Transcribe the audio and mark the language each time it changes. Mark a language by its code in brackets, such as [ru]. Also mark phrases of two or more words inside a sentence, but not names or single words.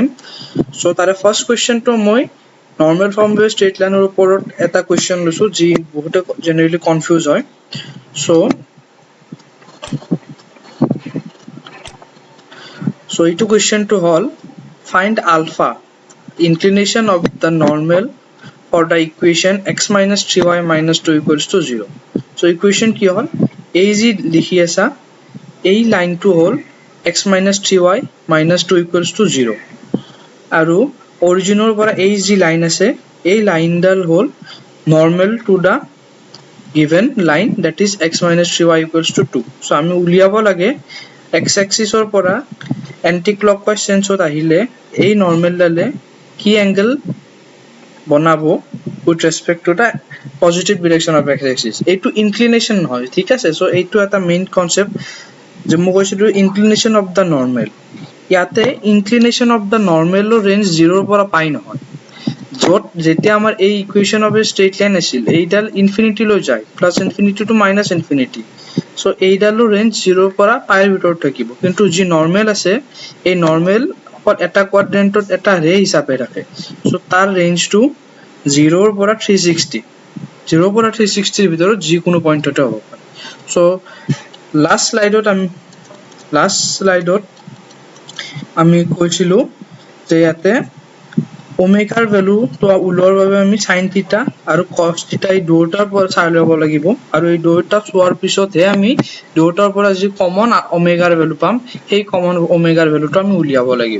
[as] সো তাৰে [en] first questionটো [as] মই [en] normal form of straight lineৰ [as] ওপৰত এটা কোৱেশ্চন লৈছো যি বহুতে [en] generally confuse [as] হয়। সো এইটো কোৱেশ্চনটো হ'ল [en] find alpha inclination of the normal for the equation x minus 3y minus 2 equals to 0. So equation [as] কি হল এই যি লিখি আছা এই লাইনটো হল [en] x minus 3y minus 2 equals to 0 [as] আৰু অৰিজিনৰ পৰা এই যি লাইন আছে এই লাইনডাল হল [en] normal to the given line that is x minus 3y equals to 2. [as] So আমি উলিয়াব লাগে [en] x axis [as] ৰ পৰা [en] anti clockwise sense [as] ত আহিলে এই normal ডালে কি angle বনাবো [en] with respect to the positive direction of x axis. [as] এইটো inclination হয়, ঠিক আছে। সো এইটো এটা [en] main concept [as] যে মই কৈছিলো [en] inclination of the normal। [as] ইয়াতে [en] inclination of the normal [as] ৰ ৰেঞ্জ 0 ৰ পৰা পাই নহয়, যত যেতিয়া আমাৰ এই [en] equation of a straight line [as] আছিল এইডাল ইনফিনিটি লৈ যায় [en] plus infinity to minus infinity. [as] সো এইডালৰ ৰেঞ্জ 0 ৰ পৰা পাইৰ ভিতৰত থাকিব, কিন্তু যি নৰ্মেল আছে এই নৰ্মেল এটা কোৱাড্ৰেন্টত এটা ৰে হিচাপে থাকে। সো তাৰ ৰেঞ্জটো 0 ৰ পৰা 360, 0 ৰ পৰা 360 ৰ ভিতৰত যিকোনো পইণ্টতে হ'ব পাৰে। সো [en] last slideত [as] আমি কৈছিলো যে ইয়াতে ওমেগাৰ ভ্যালুটো উলোৱাৰ বাবে আমি [en] sin theta [as] আৰু [en] cos theta [as] এই দুটাৰ পৰা চাই ল'ব লাগিব, আৰু এই দুটা চোৱাৰ পিছতহে আমি দুটাৰ পৰা যি [en] common omegaৰ value [as] পাম সেই [en] common omegaৰ valueটো [as] আমি উলিয়াব লাগিব।